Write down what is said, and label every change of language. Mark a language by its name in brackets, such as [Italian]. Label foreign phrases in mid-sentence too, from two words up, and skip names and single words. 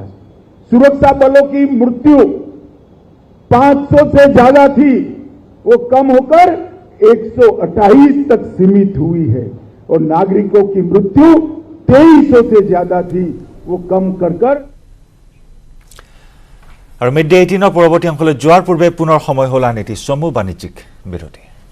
[Hindi] सुरक्षा बलों की मृत्यु 500 से ज्यादा थी, वो कम होकर 128 तक सीमित हुई है और नागरिकों की मृत्यु 2300 से ज्यादा थी, वो कम कर [Assamese] और [English] mid day [Assamese] 18 পৰৱৰ্তী অংশলৈ যোৱাৰ পূৰ্বে পুনৰ সময় হ'ল আন এটি চমু বাণিজ্যিক বিৰতি।